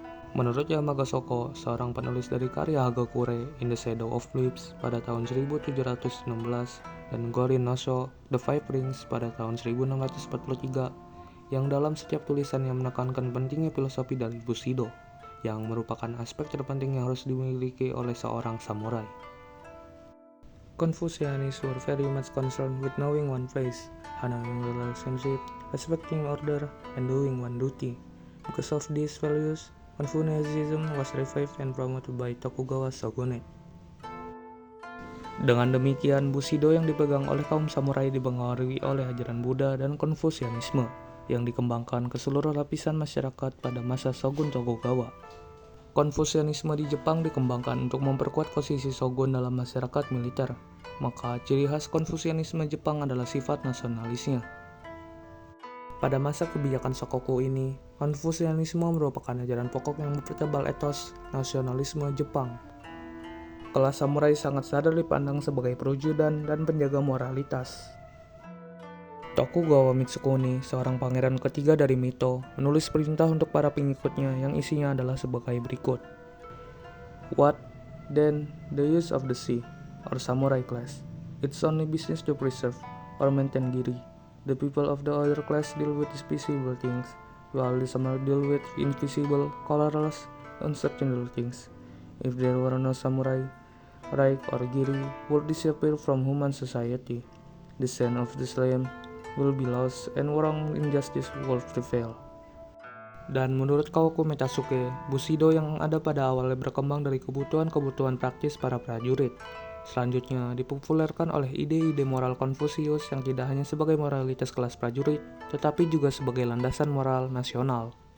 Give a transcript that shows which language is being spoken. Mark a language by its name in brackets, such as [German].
[Indonesian] Menurut Yamaga Shoko, seorang penulis dari karya Hagakure in the Shadow of Leaves pada tahun 1716 dan Gorin no Sho, The Five Rings pada tahun 1643, yang dalam setiap tulisannya menekankan pentingnya filosofi dari Bushido, yang merupakan aspek terpenting yang harus dimiliki oleh seorang samurai. [English] Confucianists were very much concerned with knowing one place, honoring relationship, respecting order, and doing one duty. Because of these values, Confucianism was revived and promoted by Tokugawa shogunate. [Indonesian] Dengan demikian, Bushido yang dipegang oleh kaum samurai dipengaruhi oleh ajaran Buddha dan Konfusianisme yang dikembangkan ke seluruh lapisan masyarakat pada masa Shogun Tokugawa. Konfusianisme di Jepang dikembangkan untuk memperkuat posisi shogun dalam masyarakat militer. Maka ciri khas Konfusianisme Jepang adalah sifat nasionalisnya. Pada masa kebijakan Sakoku ini, Konfusianisme merupakan ajaran pokok yang mempertebal etos nasionalisme Jepang. Kelas samurai sangat sadar dipandang sebagai perwujudan dan penjaga moralitas. Tokugawa Mitsukuni, seorang pangeran ketiga dari Mito, menulis perintah untuk para pengikutnya yang isinya adalah sebagai berikut. [English] What, then, the use of the sea, or samurai class? It's only business to preserve or maintain giri. The people of the other class deal with visible things, while the samurai deal with invisible, colorless, uncertain things. If there were no samurai, rank or giri would disappear from human society. The sense of the slave will be lost and wrong injustice will prevail. [Indonesian] Dan menurut Kaoku Metasuke, Bushido yang ada pada awalnya berkembang dari kebutuhan-kebutuhan praktis para prajurit. Selanjutnya dipopulerkan oleh ide-ide moral Konfusius yang tidak hanya sebagai moralitas kelas prajurit, tetapi juga sebagai landasan moral nasional.